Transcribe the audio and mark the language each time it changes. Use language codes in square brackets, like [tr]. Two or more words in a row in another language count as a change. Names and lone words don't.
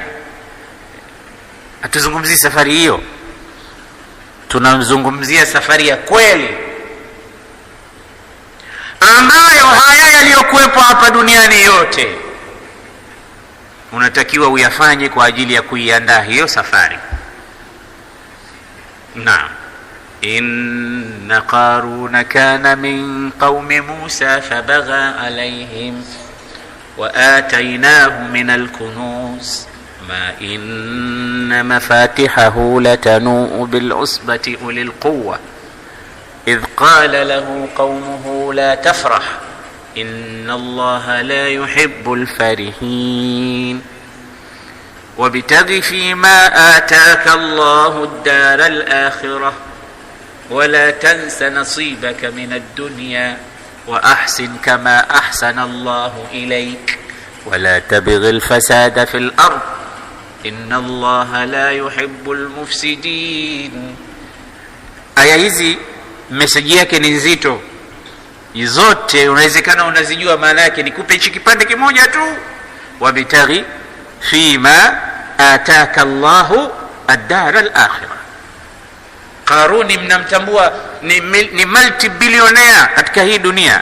[sw] Hatuzungumzii safari hiyo, tunazungumzia safari ya kweli ambayo haya yaliyokuwepo hapa duniani yote unatakiwa uyafanye kwa ajili ya kuiandaa hiyo safari. Naam. [ar] إن قارون كان من قوم موسى فبغى عليهم وآتيناه من الكنوز ما إن مفاتحه لتنوء بالعصبة أولي القوة إذ قال له قومه لا تفرح إن الله لا يحب الفرحين وابتغ فيما آتاك الله الدار الآخرة ولا تنس نصيبك من الدنيا وأحسن كما أحسن الله إليك ولا تبغ الفساد في الأرض إن الله لا يحب المفسدين. [sw] aya hizi message yake ni nzito, zote unawezekana unazijua maana yake. Nikupe hichi kipande kimoja tu, [ar] وابتغ فيما آتاك الله الدار الآخرة. [sw] Qaruni mnamtambua ni multi-billionaire katika hii dunia.